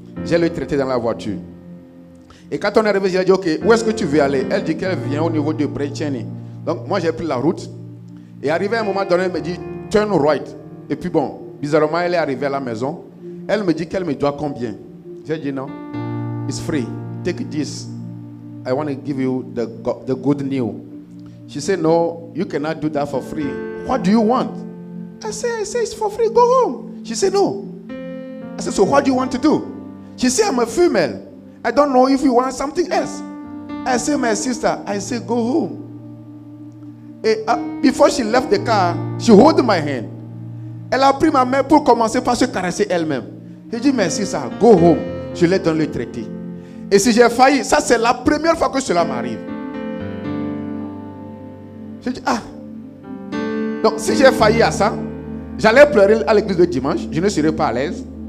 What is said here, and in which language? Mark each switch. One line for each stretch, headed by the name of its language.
French: J'ai le traité dans la voiture. Et quand on est arrivé, j'ai dit, ok, où est-ce que tu veux aller? Elle dit qu'elle vient au niveau de Breceni. Donc moi, j'ai pris la route. Et arrivé à un moment donné, elle me dit,
English: turn right.
French: Et puis bon, bizarrement, elle est arrivée à la maison. Elle me dit qu'elle me doit combien? J'ai dit, non,
English: it's free. Take this. I want to give you the good news. She said, no, you cannot do that for free. What do you want? I said, it's for free, go home. She said, no. I said, so what do you want to do? She said, I'm a female. I don't know if you want something else. I said, my sister, I said, go home. And, before she left the car, she held my hand.
French: Elle a pris ma main pour commencer par se caresser elle-même. J'ai dit, merci, ça,
English: go home.
French: Je lui donne le traité. Et si j'ai failli, ça c'est la première fois que cela m'arrive. J'ai dit, ah. Donc si j'ai failli à ça, j'allais pleurer à l'église de dimanche, je ne serais pas à l'aise.